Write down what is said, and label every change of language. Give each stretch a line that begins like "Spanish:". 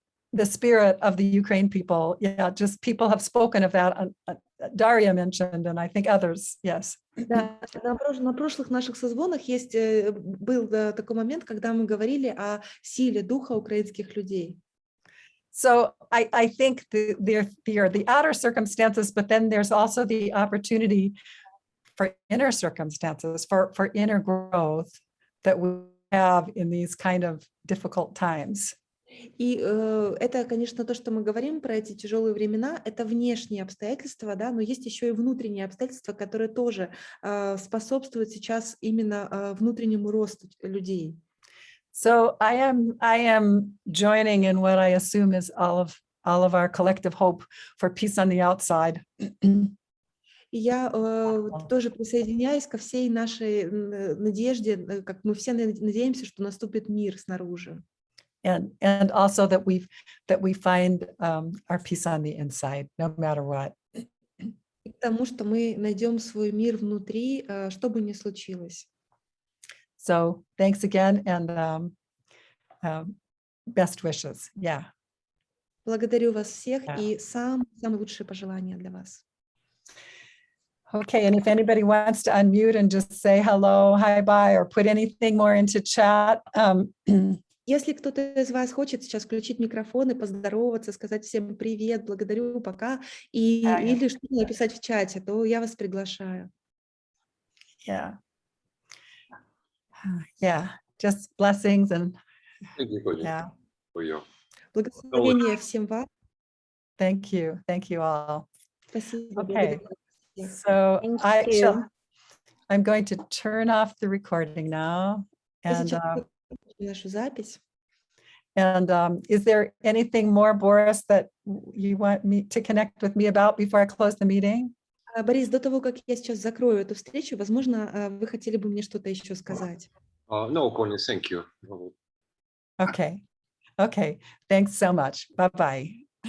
English: The spirit of the Ukraine people. Yeah, just people have spoken of that. Daria mentioned, and I think others, yes.
Russian: Да, на прошлых наших созвонах был такой момент, когда мы говорили о силе духа украинских людей.
English: So I think there are the outer circumstances, but then there's also the opportunity for inner circumstances, for inner growth that we have in these kind of difficult times.
Russian: И это, конечно, то, что мы говорим про эти тяжелые времена, это внешние обстоятельства, да, но есть еще и внутренние обстоятельства, которые тоже способствуют сейчас именно внутреннему росту людей.
English: So I am joining in what I assume is all of our collective hope for peace on the outside.
Russian: И я тоже присоединяюсь ко всей нашей надежде, как мы все надеемся, что наступит мир снаружи.
English: And also that we find our peace on the inside, no matter what.
Russian: И к тому, что мы найдем свой мир внутри, что бы ни случилось.
English: So thanks again, and best wishes. Yeah.
Russian: Благодарю вас всех и самые лучшие пожелания для вас.
English: Okay, and if anybody wants to unmute and just say hello, hi, bye, or put anything more into chat.
Russian: Если кто-то из вас хочет сейчас включить микрофон и поздороваться, сказать всем привет, благодарю, пока, или что-то написать в чате, то я вас приглашаю.
English: Yeah. Yeah, just blessings and yeah.
Russian: Благословения всем вам.
English: Thank you all.
Russian: Спасибо.
English: Okay, so I'm going to turn off the recording now. And
Russian: нашу запись.
English: And is there anything more, Boris, that you want me to connect with me about before I close the meeting?
Russian: Борис, до того, как я сейчас закрою эту встречу, возможно, вы хотели бы мне что-то еще сказать.
English: No, Connie, thank you. Okay. Okay. Thanks so much. Bye-bye.